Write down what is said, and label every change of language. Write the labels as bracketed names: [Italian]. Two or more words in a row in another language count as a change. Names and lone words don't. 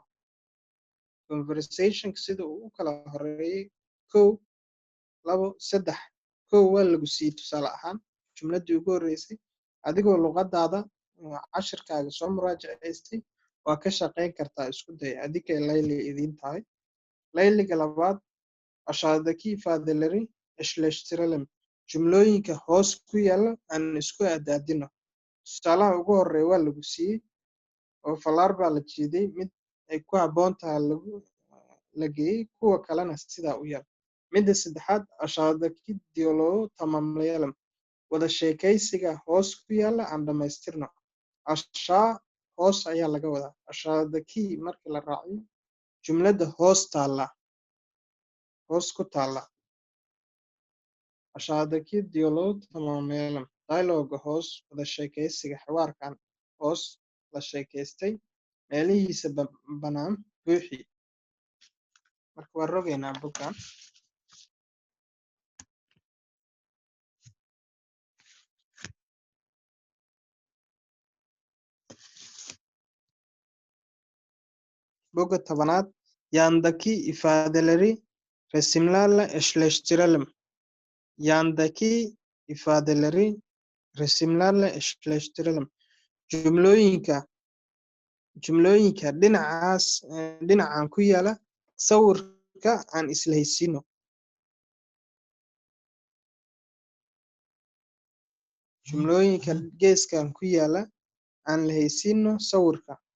[Somali] Conversationka sida uu u kala horeeyay 1, 2, 3. 1 waa lagu siiyey tusaale ahaan jumladii ugu horreysay. Adigoo luqadaada cashirkaaga soo muraajacaystay waa ka shaqayn kartaa, isku day. Adigay layli idiin tahay. Layliga labaad [Turkish] aşağıdaki ifadeleri eşleştirelim. [Somali] Jumlooyinka hoos ku yaala aan isku aadaadino. Tusaalaha ugu horreeya waa lagu siiyey oo falaar baa la jiiday, mid ay ku habboon tahay la geeyey, kuwa kalena sidaa u yar. Midda saddexaad [Turkish] aşağıdaki diyalogu tamamlayalım. [Somali] Wada sheekaysiga hoos ku yaala aan dhammaystirno. Aşağı hoos ayaa laga wadaa. Aşağıdaki markii la raaciyo jumladda hoos taalla, hoos ku taalla. [Turkish] Aşağıdaki diyalogu tamamlayalım. [Somali] Dialogue hoos, wada sheekaysiga xiwaarkan hoos la sheekaystay meelihiisa bannaan buuxi. Marka waan rogaynaa boggan. Bogga 10aad [Turkish] yandaki ifadeleri resimlerle eşleştirelim. Yandaki ifadeleri resimlerle eşleştirelim. [Somali] Jumlooyinka dhinacan ku yaala sawirka aan islahaysiino. Jumlooyinka geeskan ku yaala aan la haysiino sawirka.